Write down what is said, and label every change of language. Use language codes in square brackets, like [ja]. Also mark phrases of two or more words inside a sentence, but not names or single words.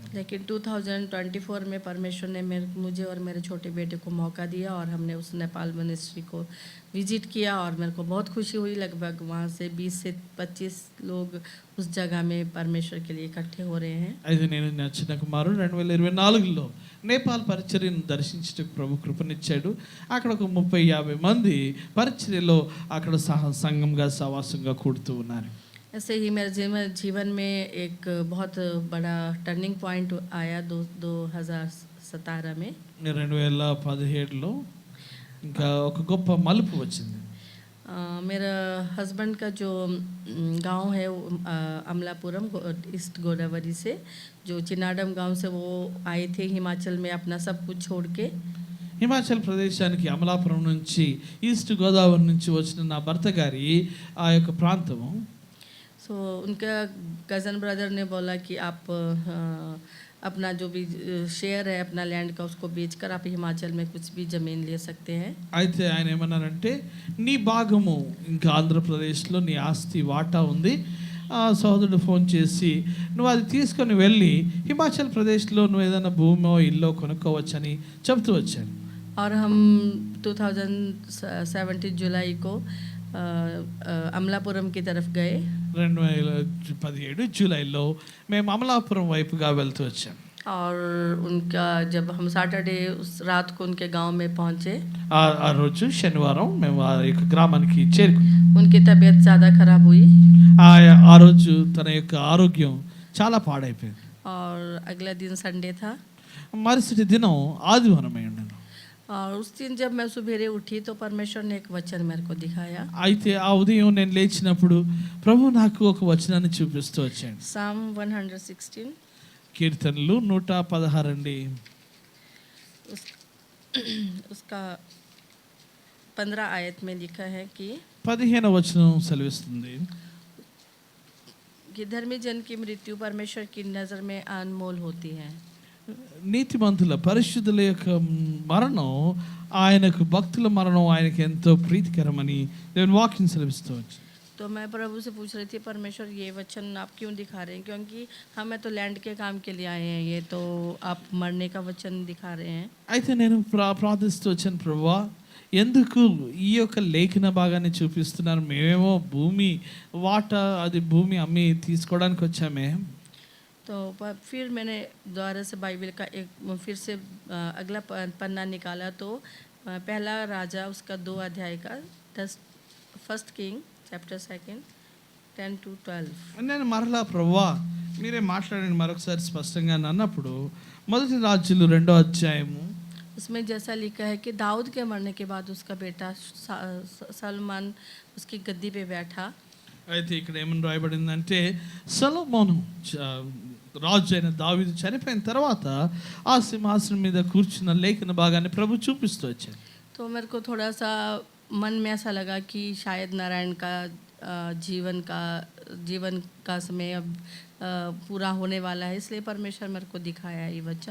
[hi] लेकिन 2024 में परमेश्वर ने मुझे और मेरे छोटे बेटे को मौका दिया और हमने उस नेपाल मिनिस्ट्री को विजिट किया और मेरे को बहुत खुशी हुई। लगभग वहाँ से 20 से 25 लोग उस जगह में परमेश्वर के लिए इकट्ठे हो रहे हैं। [te] అయితే నేను నా చిన్న కుమారుడు 2024లో నేపాల్ పరిచర్యను దర్శించడానికి ప్రభు కృపనిచ్చాడు. అక్కడ ఒక 30-50 మంది పరిచర్యలో అక్కడ సంఘంగా సహవాసంగా కూడుతూ ఉన్నారు. [hi] ऐसे ही मेरे जीवन में एक बहुत बड़ा [en] turning point [hi] आया 2017 में। [te] 2017లో ఇంకా ఒక గొప్ప మలుపు వచ్చింది. [hi] मेरा हस्बैंड का जो गांव है वो अमलापुरम ईस्ट गोदावरी से, जो चिनाडम गांव से वो आए थे हिमाचल में अपना सब कुछ छोड़ के। [te] హిమాచల్ ప్రదేశానికి అమలాపురం నుంచి ఈస్ట్ గోదావరి నుంచి వచ్చిన నా భర్త గారి ఆ యొక్క ప్రాంతము. [hi] सो उनका [en] cousin brother [hi] ने बोला कि आप अपना जो भी शेयर है अपना लैंड का उसको बेचकर आप हिमाचल में कुछ भी ज़मीन ले सकते हैं। [te] అయితే ఆయన ఏమన్నారంటే, నీ భాగము ఇంకా ఆంధ్రప్రదేశ్లో నీ ఆస్తి వాటా ఉంది, ఆ సోదరుడు ఫోన్ చేసి నువ్వు అది తీసుకొని వెళ్ళి హిమాచల్ ప్రదేశ్లో నువ్వు ఏదైనా భూమో ఇల్లో కొనుక్కోవచ్చని చెప్తూ వచ్చాను. [hi] और हम 2017 जुलाई को అమలాపురం की तरफ गए। [te] 2017 జూలైలో మేము అమలాపురం వైపుగా వెళ్తూ వచ్చాం. [hi] और उनका जब हम सैटरडे उस रात को उनके गांव में पहुंचे, [te] ఆ రోజు శనివారం మేము ఆ యొక్క గ్రామానికి చేరుకున్నాం. [hi] उनकी तबीयत ज़्यादा खराब हुई [te] ఆ రోజు తన యొక్క ఆరోగ్యం చాలా పాడైపోయింది. [hi] और अगला दिन संडे था। [te] మరుసటి దినం ఆదివారమై ఉండను. [hi] और उस दिन जब मैं सुबेरे उठी तो परमेश्वर ने एक वचन मेरे को दिखाया। [te] అయితే ఆ ఉదయం నేను లేచినప్పుడు ప్రభు నాకు ఒక వచనాన్ని చూపిస్తూ వచ్చాడు. [en] Psalm 116 [te] కీర్తనలు 116 అండి. [hi] उसका 15 आयत में लिखा है कि [te] 15వ వచనం సెలవిస్తుంది, [hi] कि धर्मी जन की मृत्यु परमेश्वर की नज़र में अनमोल होती है। [te] నీతిమంతుల పరిశుద్ధుల యొక్క మరణం ఆయనకు, భక్తుల మరణం ఆయనకు ఎంతో ప్రీతికరమని దేవుని వాక్యం సెలవిస్తూ వచ్చి. [hi] तो मैं प्रभु से पूछ रही थी, परमेश्वर ये वचन आप क्यों दिखा रहे हैं, क्योंकि हमें तो लैंड के काम के लिए आए हैं, ये तो आप मरने का वचन दिखा रहे हैं। [te] అయితే నేను ప్రార్థిస్తూ వచ్చాను, ప్రభువా ఎందుకు ఈ యొక్క లేఖన భాగాన్ని చూపిస్తున్నారు? మేమేమో భూమి వాటా అది భూమి అమ్మి తీసుకోవడానికి వచ్చామే. [hi] तो फिर मैंने दोबारा से बाइबल का एक फिर से अगला पन्ना निकाला तो पहला राजा उसका 2 अध्याय का 1 [en] King chapter [hi] 2 10-12। [te] నేను మరలా ప్రభువా మీరే మాట్లాడండి మరొకసారి స్పష్టంగా అన్నప్పుడు మొదటి రాజులు 2వ అధ్యాయము [hi] उसमें जैसा लिखा है कि दाऊद के मरने के बाद उसका बेटा सलमान उसकी गद्दी पे बैठा। [te] అయితే ఇక్కడ ఏమని రాయబడిందంటే, సొలొమోను రాజు అయిన దావీదు చనిపోయిన తర్వాత ఆ సింహాసనం మీద కూర్చున్న లేఖన భాగాన్ని ప్రభు చూపిస్తూ వచ్చాడు. [hi] तो मेरे को थोड़ा सा मन में ऐसा लगा कि शायद नारायण का जीवन का समय अब पूरा होने वाला है, इसलिए परमेश्वर मेरे को दिखाया ये वचन।